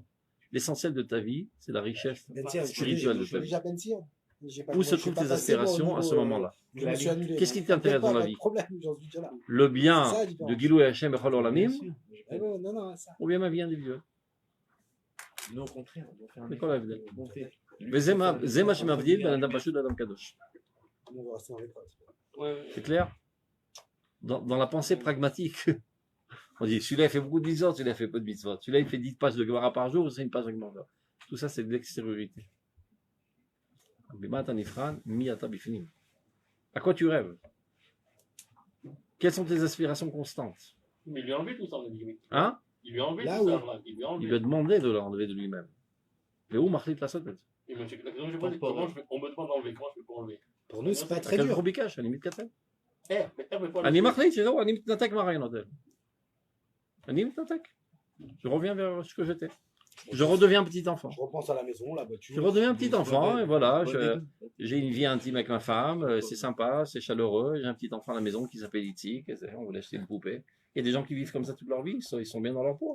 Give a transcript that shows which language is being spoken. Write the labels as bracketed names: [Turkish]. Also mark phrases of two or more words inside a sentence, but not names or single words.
[French] L'essentiel de ta vie, c'est la richesse spirituelle de ta vie. Où se trouvent tes aspirations à ce moment-là? Qu'est-ce qui t'intéresse dans la vie? Le bien de Gilou et Hachem et [Hebrew] כל עולמים, [French] ou bien ma vie individuelle? Non, au contraire, on doit faire un C'est quoi la vie? effort. [Hebrew] וזה מה שמבדיל בין אדם פשוט לאדם קדוש. [French] C'est clair? Dans la pensée pragmatique, on dit celui-là il fait beaucoup de mitzvot, celui-là il fait peu de mitzvot. Celui-là il fait 10 pages de Gemara par jour, c'est une page de Gemara. Tout ça c'est de l'extériorité. À quoi tu rêves? Quelles sont tes aspirations constantes? Mais il lui a enlevé tout ça, on a dit. Hein? Il lui a enlevé Là tout où- ça, Abraham. Il lui a Il enlevé. lui a demandé de l'enlever de lui-même. Mais où marche la sotte? Et moi, la question que je pose, c'est comment on me demande d'enlever, comment je fais pour enlever? Pour nous, c'est pas très Quel dur. gros bicage, à la limite Katel. mais pas [Hebrew] אני מחליט שזהו, אני מתנתק מהרעיונות. אני מתנתק. [French] Je reviens vers ce que j'étais. Je redeviens petit enfant. Je repense à la maison, la voiture. Je redeviens petit enfant et voilà, j'ai une vie intime avec ma femme, c'est sympa, c'est chaleureux, j'ai un petit enfant à la maison qui s'appelle Itzik, on voulait acheter une poupée. Il y a des gens qui vivent comme ça toute leur vie, ils sont bien dans leur peau.